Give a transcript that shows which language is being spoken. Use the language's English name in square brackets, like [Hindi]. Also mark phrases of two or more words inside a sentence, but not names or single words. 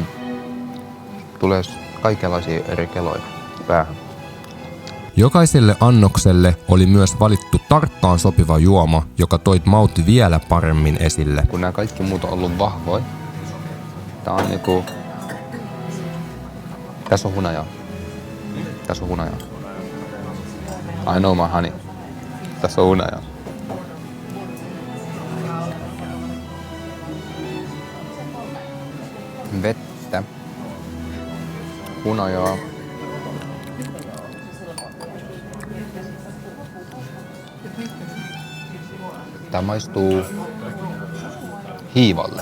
[Finnish] Tulee kaikenlaisia eri keloja päähän. Jokaiselle annokselle oli myös valittu tarkkaan sopiva juoma, joka toi maut vielä paremmin esille. Kun nämä kaikki muut on ollut vahvoja, tää on niinku... Tässä on hunajaa. [English] I know my honey. [Finnish] Tässä on hunajaa. Vettä. Hunajaa. Tää maistuu hiivalle.